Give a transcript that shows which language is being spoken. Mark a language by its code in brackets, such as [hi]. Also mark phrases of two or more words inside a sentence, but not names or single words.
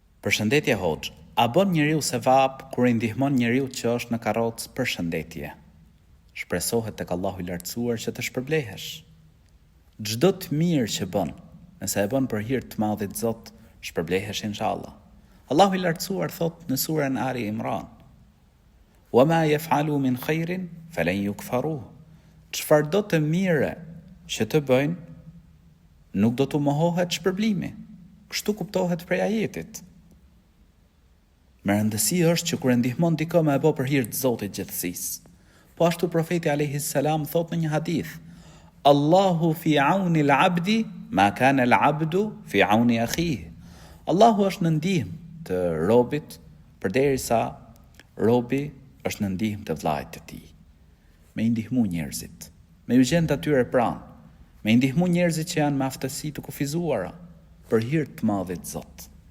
[sq] Përshëndetje hoxh, a bën njeriu sevap kur i ndihmon njeriu që është në karrocë përshëndetje? Shpresohet tek Allahu i lartësuar që të shpërblehesh. Çdo të mirë që bën, nëse e bën për hir të Madhit Zot, shpërblehesh inshallah. Allahu i lartësuar thot në surën Ali Imran: [ar] "وما يفعلوا من خير فلن يكفروه." [sq] Çfarëdo të mire që të bëjnë, nuk do të mohohet shpërblimi. Kështu kuptohet prej ajetit. Me rëndësi është që kur e ndihmon dikë me e bë për hir të Zotit gjithësisë. Po ashtu profeti [ar] عليه السلام [sq] thot në një hadith: [ar] الله في عون العبد ما كان العبد في عون أخيه. [sq] Allahu është në ndihmë të robit përderisa robi është në ndihmë të vllait të tij. Me i ndihmu njerëzit, me u gjend atyre pranë, me i ndihmu njerëzit që janë me aftësi të kufizuara për hir të Madhit Zot.